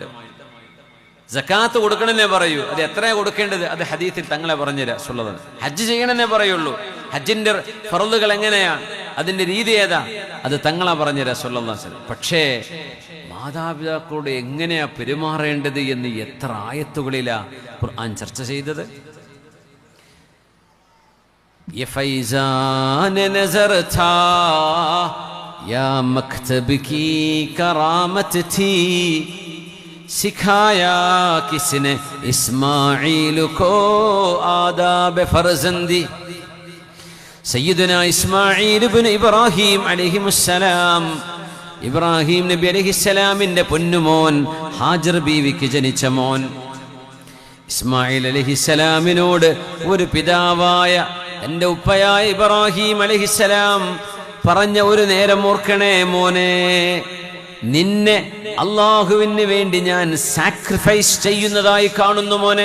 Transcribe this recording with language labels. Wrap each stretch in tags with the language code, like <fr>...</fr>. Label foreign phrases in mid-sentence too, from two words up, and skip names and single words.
<ml>സക്കാത്ത് കൊടുക്കണമെന്നേ പറയൂ, അത് എത്രയാ കൊടുക്കേണ്ടത് അത് ഹദീസിൽ തങ്ങളെ പറഞ്ഞുതരാ സുള്ളത്. ഹജ്ജ് ചെയ്യണമെന്നേ പറയുള്ളൂ, ഹജ്ജിന്റെ ഫർളുകൾ എങ്ങനെയാണ്, അതിന്റെ രീതി ഏതാ, അത് തങ്ങളെ പറഞ്ഞുതരാ</ml> <ar>صلى الله عليه وسلم.</ar> <ml>പക്ഷേ മാതാപിതാക്കളോട് എങ്ങനെയാ പെരുമാറേണ്ടത് എന്ന് എത്ര ആയത്തുകളിലാ ഖുർആൻ ചർച്ച ചെയ്തത്.</ml> <ur>یہ فیضان نظر تھا یا مکتب کی کرامت تھی، سکھایا کس نے اسماعیل کو آداب فرزندی.</ur> <ar>سيدنا إسماعيل ابن إبراهيم عليه السلام,</ar> <ml>ഇബ്രാഹിം നബി അലൈഹിസ്സലാമിന്റെ പൊന്നുമോൻ ഹാജർ ബീവിക്ക് ജനിച്ച മോൻ ഇസ്മായിൽ അലൈഹിസ്സലാമിനോട് ഒരു പിതാവായ എൻ്റെ ഉപ്പയായ ഇബ്രാഹിം അലൈഹിസ്സലാം പറഞ്ഞ ഒരു നേരം ഓർക്കണേ മോനെ, നിന്നെ അള്ളാഹുവിന് വേണ്ടി ഞാൻ സാക്രിഫൈസ് ചെയ്യുന്നതായി കാണുന്നു മോനെ.</ml>